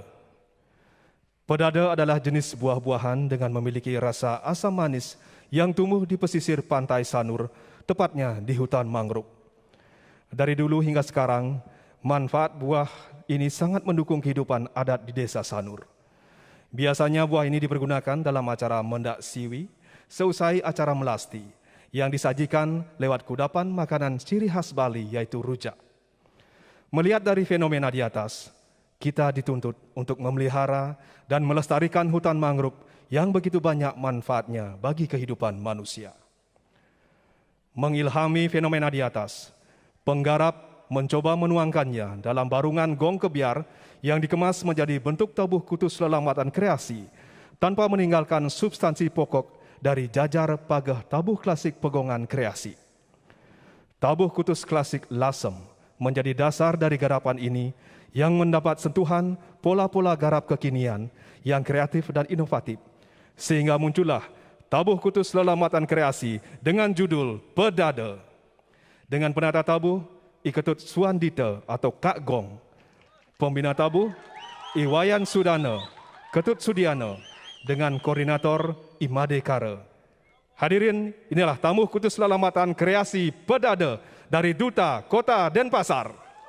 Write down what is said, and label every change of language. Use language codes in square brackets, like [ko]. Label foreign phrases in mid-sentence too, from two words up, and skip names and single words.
[id] Pedada adalah jenis buah-buahan dengan memiliki rasa asam manis yang tumbuh di pesisir pantai Sanur, tepatnya di hutan mangrove. Dari dulu hingga sekarang, manfaat buah ini sangat mendukung kehidupan adat di desa Sanur. Biasanya buah ini dipergunakan dalam acara mendak siwi, seusai acara melasti, yang disajikan lewat kudapan makanan ciri khas Bali yaitu rujak. Melihat dari fenomena di atas, kita dituntut untuk memelihara dan melestarikan hutan mangrove yang begitu banyak manfaatnya bagi kehidupan manusia. Mengilhami fenomena di atas, penggarap mencoba menuangkannya dalam barungan gong kebiar yang dikemas menjadi bentuk tabuh kutu Selambatan Kreasi tanpa meninggalkan substansi pokok dari jajar pagah tabuh klasik pegongan kreasi. Tabuh kutus klasik lasem menjadi dasar dari garapan ini yang mendapat sentuhan pola-pola garap kekinian yang kreatif dan inovatif, sehingga muncullah tabuh kutus Selambatan Kreasi dengan judul Pedada. Dengan penata tabuh Iketut Suandita atau Kak Gong, pembina tabuh Iwayan Sudana, Ketut Sudiana, dengan koordinator Imade Kara. Hadirin, inilah tabuh kutus Selambatan Kreasi Pedada dari Duta Kota Denpasar.